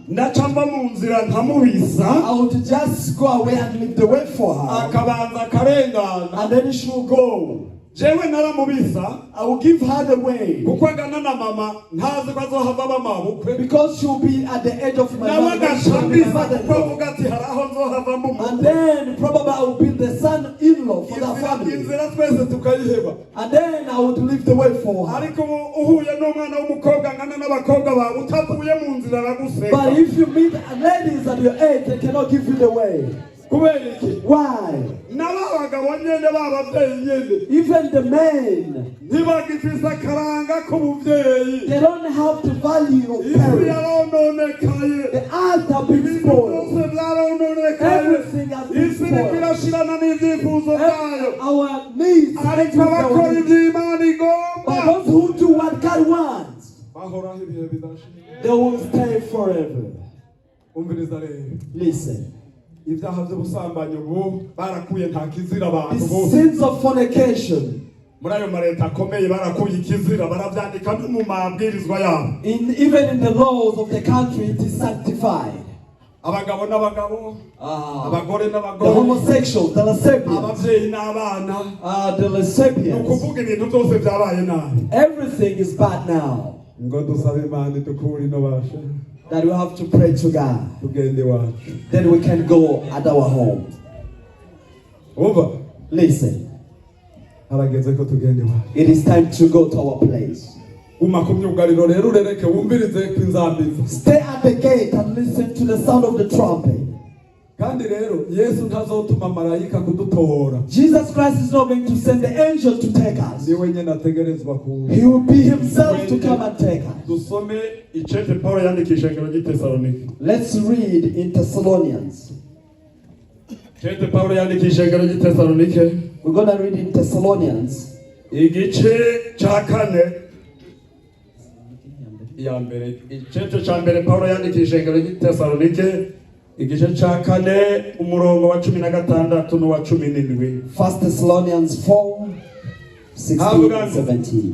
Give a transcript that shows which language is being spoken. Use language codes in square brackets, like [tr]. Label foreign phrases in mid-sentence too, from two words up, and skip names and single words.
[rn] Ndacamba mu nzira nkamubisa. [en] I would just go away and leave the way for her. [rn] Akabanza karengana. [en] And then she will go. [rn] Jewe naramubisa. [en] I will give her the way. [rn] Kuko angana na mama ntazi ko azohava bamabukwe. [en] Because she will be at the age of my [rn] Nawe [en] mom. She will be my [rn] agashambisa kuko [en] mother-in-law. [rn] avuga ati hari aho nzohava [en] And [rn] mumukwe. [en] then probably I will be the son-in-law for that family. [rn] Inzira twese tukayiheba. [en] And then I would leave the way for her. [rn] Ariko uhuye n'umwana w'umukobwa angana n'abakobwa bawe utavuye mu nzira araguseka. [en] But if you meet ladies at your age, they cannot give you the way. [rn] Kubera iki? [en] Why? [rn] N'ababagabo nyene b'abavyeyi nyene. [en] Even the men, [rn] Ntibagifise akaranga k'ubuvyeyi. [en] they don't have the value of [rn] Isi [en] parents. [rn] yarononekaye. [en] The earth have been [rn] Ibintu [en] spoiled. [rn] byose vyarononekaye. [en] Everything has been [rn] Isi iriko [en] spoiled. [rn] irashirana n'ivyifuzo vyayo. [en] Our needs, [rn] Ariko abakora ivy'Imana [en] but [rn] igomba [en] those who do what God wants, [rn] bahoraho ibihe bidashira. [en] they will stay forever. [rn] umviriza rero. [en] Listen. [rn] Ibyaha by'ubusambanyi ubu barakuye nta kizira [en] The [rn] abantu bose. [en] sins of fornication. [rn] Muri ayo mareta akomeye barakuye ikizira barabyandika no mu mabwirizwa yabo. [en] Even in the laws of the country, it is sanctified. [rn] Abagabo n'abagabo, abagore [en] The [rn] n'abagore, [en] homosexuals, the lesbians, [rn] abavyeyi n'abana, [en] the lesbians. [rn] ukuvuga ibintu byose byabaye nabi. [en] Everything is bad now. [rn] Ngo dusabe Imana dukure ino basha. [en] That we have to pray to God. [rn] Tugende wacu. [en] Then we can go at our home. [rn] Umva. [en] Listen. [rn] Harageze ko tugende wacu. [en] It is time to go to our place. [rn] Uma ku myugariro rero urereke wumvirize kw'inzambizo. [en] Stay at the gate and listen to the sound of the trumpet. [rn] Kandi rero Yesu ntazotuma marayika kudutora. [en] Jesus Christ is not going to send the angel to take us. [rn] Ni wenyine ategerezwa kuza. [en] He will be himself to come and take us. [rn] Dusome icete Paulo yandikisha ngero g'Itesalonike. [en] Let's read in Thessalonians. [rn] Icete Paulo yandikisha ngero g'Itesalonike. [en] We're going to read in Thessalonians. [rn] Igice ca kane. Ya mbere icete ca mbere Paulo yandikisha ngero g'Itesalonike. Igice ca kane umurongo wa 16 n'uwa 17. [en] 1 Thessalonians 4:16 and 17.